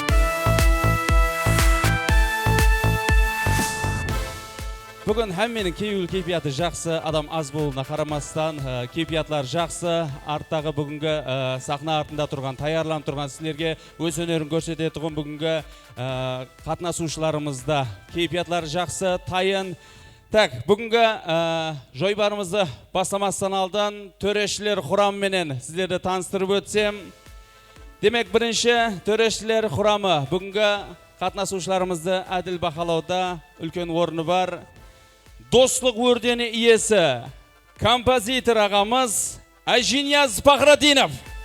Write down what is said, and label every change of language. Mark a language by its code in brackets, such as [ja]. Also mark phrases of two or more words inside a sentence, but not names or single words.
[uz] Bugün hammening keyfiyati yaxshi, adam az bo'lganiga qaramasdan keyfiyatlar yaxshi. Artdagi bugungi sahna ortida turgan, tayyorlanib turgan sizlarga o'z o'rnini ko'rsatadigan bugungi qatnashuvchilarimizda keyfiyatlar yaxshi, tayin [kk] Так, бүгінгі жойбарымызды бастамастан алдан төрешілер құрамыменен сіздерді таныстырып өтсем. Демек, бірінші төрешілер құрамы бүгінгі қатынасушыларымызды әділ бақылауда үлкен орны бар. Достық өрдені иесі, композитор ағамыз Айжинияз Пахрадинов.